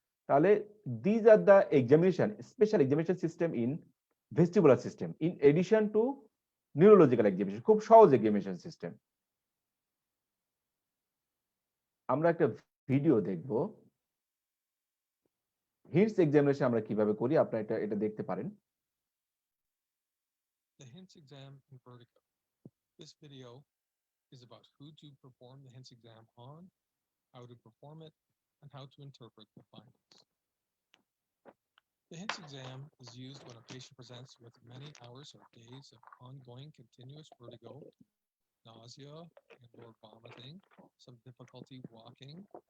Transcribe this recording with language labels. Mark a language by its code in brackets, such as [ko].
[en] তাহলে these are the special examination system in vestibular system in addition to neurological examination. [bn] খুব সহজ examination system. আমরা একটা video দেখব হিন্টস এক্সামিনেশন আমরা কিভাবে করি, আপনারা এটা দেখতে পারেন। [en] The HINTS exam in vertigo. This video is about who to perform the HINTS exam on, how to perform it, and how to interpret the findings. The HINTS exam is used when a patient presents with many hours or days of ongoing continuous vertigo, nausea and/or vomiting, some difficulty walking.